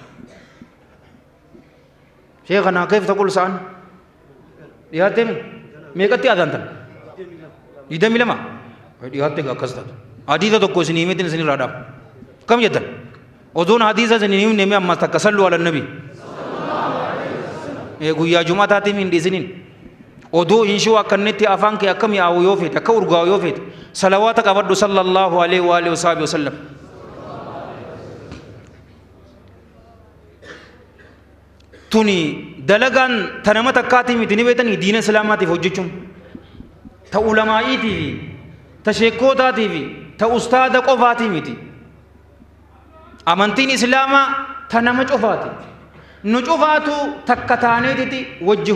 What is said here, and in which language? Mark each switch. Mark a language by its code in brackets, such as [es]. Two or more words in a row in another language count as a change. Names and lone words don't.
[om] sheekhanaa keef taqul sa'an dhiyaattee meeqatti aadaantan 22 dhiyaatte akkas taatu hadiisa tokko isin himeetin isin irraa dhaabu kam jettan ozoon hadiisa isin himne mee ammas takka [ar] صلوا على النبي [om] guyyaa jumataatiin hin dhiisinin odoo inshuu akkannetti afaan kee akkam yaa'u yoo feete akka urgaa'u yoo feete salawaata qabadhu [ar] صلى الله عليه وآله وسلم [om] tuni dalagaan tanama takkaatii miti ni beetanii diina islaamaatiif hojjechuun ta ulamaa'iitii fi ta sheekkootaatii fi ta ustaada qofaatii miti amantiin islaamaa ta nama cufaati nu cufaatu takka taaneetiti wajji